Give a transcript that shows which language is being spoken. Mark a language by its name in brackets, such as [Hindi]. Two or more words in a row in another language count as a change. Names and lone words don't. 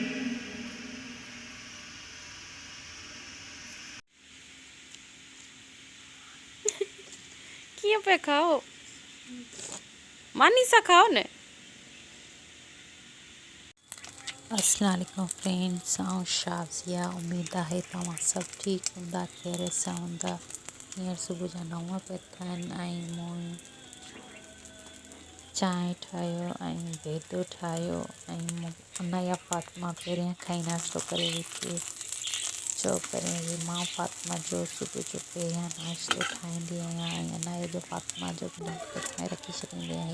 [Sindhi] Kia pe खाओ मानी सा खाओ ने. [Arabic] السلام عليكم [Sindhi] फ्रेंड्स. आऊं शाज़िया. उम्मीद है तव्हां सब ठीक हूंदा, खैरियत सां हूंदा. हींअर सुबुह जा 9 पिया थियनि ऐं मूं चांहि ठाहियो ऐं बेदो ठाहियो ऐं उनजा फातिमा पहिरियां खां ई नाश्तो करे वेठी. चओ पहिरें वरी मां फातिमा जो सुबुह जो पहिरियां नाश्तो ठाहींदी आहियां ऐं अनाए जो फातिमा जो नाश्तो ठाहे रखी छॾींदी आहियां.